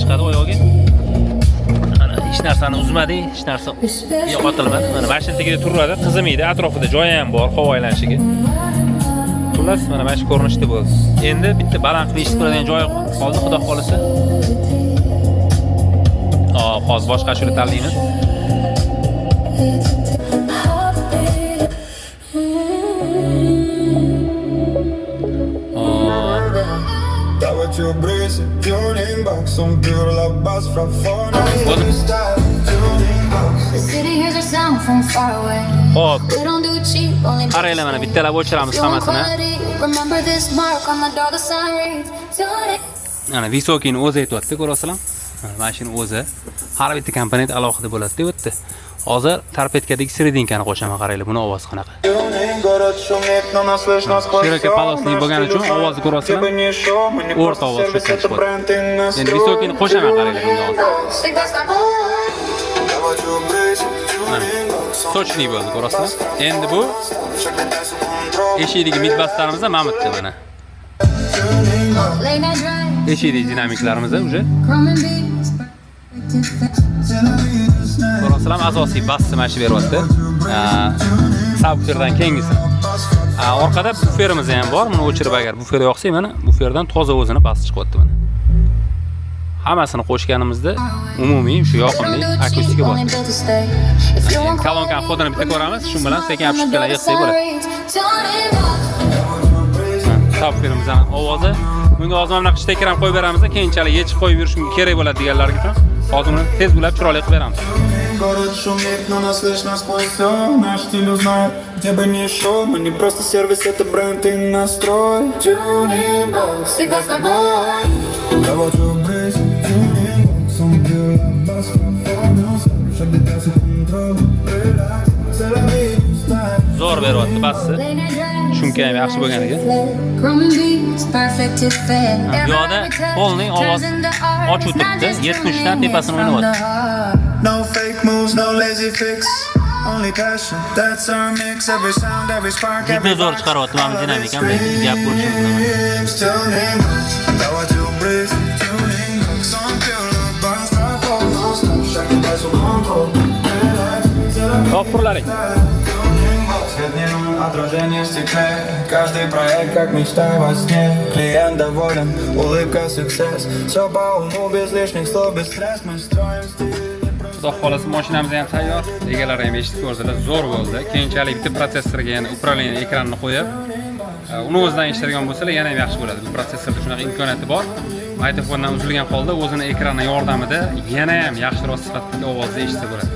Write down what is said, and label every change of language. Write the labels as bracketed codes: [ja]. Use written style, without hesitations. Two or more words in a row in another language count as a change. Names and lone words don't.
[uz] Mana bu yerdan chiqadi oyog'iga. Mana hech narsani uzmadik, hech narsa yo'qotilmadi. Mana mashina tagida turadi, qizimaydi, atrofida joyi ham bor havo aylanishiga. Xullas, mana mana shu ko'rinishda bo'ldi. Endi bitta baland qilib eshitib turadigan joyi qoldi, xudo xolisa. Hozir boshqa ashula tanlaymiz. [en] Tuning box, some beautiful bass from far The city hears our sound from far away. Hop, We don't do cheap, only [uz] qaranglar mana bittalab o'chiramiz hammasini. [en] Remember this mark on the door, the sun reads. Tuning. [uz] Mana Visokini o'zi aytibdi, ko'rasizlar? Mana shuni o'zi har bitta komponent alohida bo'ladi deb o'tdi. Hozir torpedkadagi sredinkani qo'shaman, qaranglar, buni ovozi qanaqa. Shirokay polosli bo'lgani uchun ovozni ko'rasizlar. O'rta ovoz shu chiqadi. Endi Visokini qo'shaman, qaranglar bunga hozir. [en] Think that's not [uz] Sochli bo'ldi, ko'rasizlar? Endi bu eshikdagi midbaslarimiz ham mamutda mana. [en] late night drive. [uz] Eshikdagi dinamiklarimiz ham uje. [en] Chrome and beats. [uz] Ko'rasizlar, asosiy basni mana shu beryapti. Subwooferdan keyingisi. Orqada buferimiz ham bor. Buni o'chirib agar bufer yoqsa, mana buferdan toza o'zini bas chiqyapti mana. Hammasini qo'shganimizda umumiy shu yoqimli akustika bor. Kalonkani xodini bitta ko'ramiz, shu bilan sekin apshitkalar yig'sak bo'ladi. Subwooferimiz ham ovozi. Bunga hozir mana bunaqa shtekar ham qo'yib beramiz, keyinchalik yechib qo'yib yurishim kerak bo'ladi deganlar uchun. Hozir uni tez bo'lib chiroyli qilib beramiz. [ru] Город шумит, но нас слышно сквозь все. Наш стиль узнает, где бы ни шел. Мы не просто сервис, это бренд и настрой. Tuning box, всегда с тобой. Довожу брейс, tuning box, он бьет бас, чтобы дать контроль. [uz] Zo'r beryapti bassi. Shunga ham yaxshi bo'lganiga. [en] Chrome and beats, perfect to fit. [uz] Bu yoqda polning ovoz ochiq turibdi. 70 dan tepasini o'ynayapti. [en] No fake moves, no lazy fix. Only passion, that's our mix. Every sound, every spark, every [uz] Juda zo'r chiqaryapti mana dinamik ham gap bo'lishi bilan. tuning box. [ru] Довожу брейс, tuning box, он бьет бас, чтобы дать контроль. [uz] Topurlaring. [ru] Отражение в стекле. Каждый проект как мечта во сне. Клиент доволен, улыбка success. Все по уму, без лишних слов, без стресс. Мы строим стиль. [uz] Xudo xolasa mashinamiz ham tayyor. Egalari ham eshitib ko'rdilar, zo'r bo'ldi. Keyinchalik bitta protsessorga yana upravlение ekranini qo'yib, uni o'zidan eshitadigan bo'lsalar yana ham yaxshi bo'ladi. Bu protsessorda shunaqa imkoniyati bor. Mikrofondan uzilgan holda o'zini ekrani yordamida yana ham yaxshiroq sifatli ovozda eshitsa bo'ladi.